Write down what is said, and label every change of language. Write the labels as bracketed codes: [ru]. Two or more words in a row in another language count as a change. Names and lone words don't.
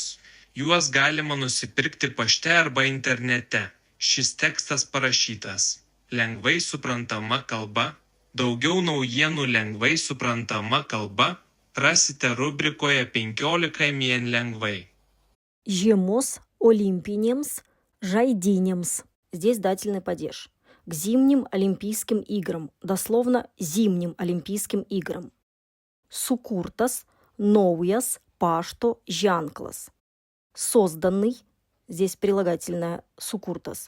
[lt] Juos galima nusipirkti pašte arba internete. Šis tekstas parašytas lengvai suprantama kalba. Daugiau naujienų lengvai suprantama kalba rasite rubrikoje 15 min lengvai. Žiemos olimpinėms žaidynėms. [ru] Здесь дательный падеж. К зимним Олимпийским играм, дословно зимним Олимпийским играм. [lt] Sukurtas, naujas, pašto, ženklas. [ru] Созданный, здесь прилагательное сукуртас.